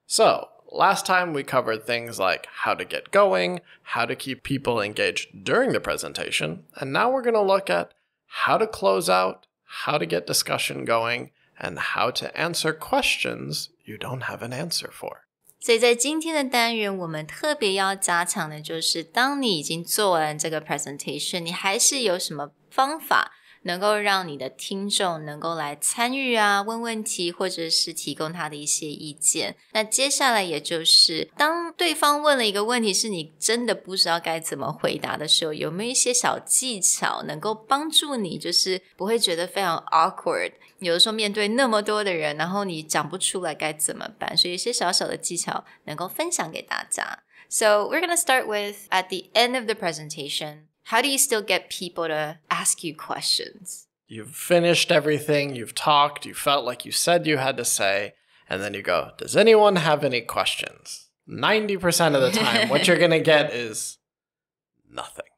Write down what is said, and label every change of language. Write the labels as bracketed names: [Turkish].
[English] So, last time we covered things like how to get going, how to keep people engaged during the presentation, and now we're going to look at how to close out, how to get discussion going, and how to answer questions you don't have an answer for. [Chinese] 所以在今天的单元，我们特别要加强的就是，当你已经做完这个 presentation， 你还是有什么方法能够让你的听众能够来参与啊，问问题，或者是提供他的一些意见。那接下来也就是，当对方问了一个问题是你真的不知道该怎么回答的时候，有没有一些小技巧能够帮助你，就是不会觉得非常 awkward， 有的时候面对那么多的人，然后你讲不出来该怎么办，所以一些小小的技巧能够分享给大家。 [English] So we're going to start with, at the end of the presentation, how do you still get people to ask you questions? You've finished everything, you've talked, you felt like you said you had to say, and then you go, does anyone have any questions? 90% of the time, what you're going to get is nothing.